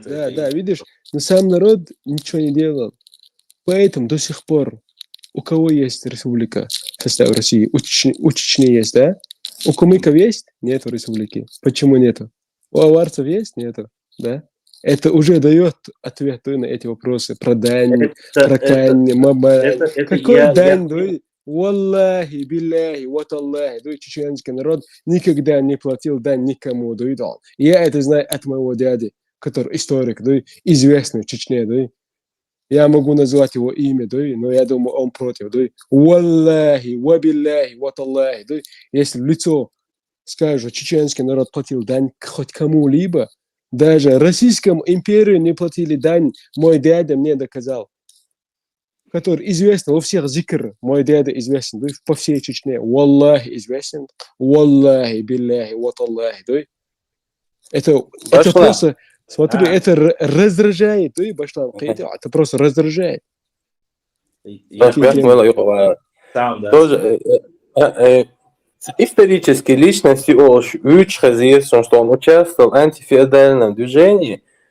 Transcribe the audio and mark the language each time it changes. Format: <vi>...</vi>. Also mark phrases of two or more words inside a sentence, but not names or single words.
<ru>Да, видишь, но сам народ ничего не делал. Поэтому до сих пор у кого есть республика в составе России? У Чечни есть, да? У кумыков есть? Нету республики. Почему нету? У аварцев есть? Нету, да? Это уже дает ответ на эти вопросы про дань, про кань, мабай. Какой дань, да?</ru> <ar>والله بالله,</ar> <ru>вот Аллахи, да, чеченский народ никогда не платил дань никому, да, я это знаю от моего дяди, который историк, да, известный в Чечне, да. Я могу назвать его имя, да, но я думаю, он против, да.</ru> <ar>والله وبالله وتالله,</ar> <ru>да. Если в лицо скажет, чеченский народ платил дань хоть кому-либо, даже Российскому империю не платили дань, мой дядя мне доказал. Который известен во всех зикр, мой дядя известен, да, по всей Чечне. Валлахи известен,</ru> <ar>والله بالله وتالله,</ar> <ru>да. Это просто, смотри, это раздражает, да, Башлам, это просто раздражает. Тоже исторически личности Уч известен, что он участвовал в антифеодальном движении.</ru>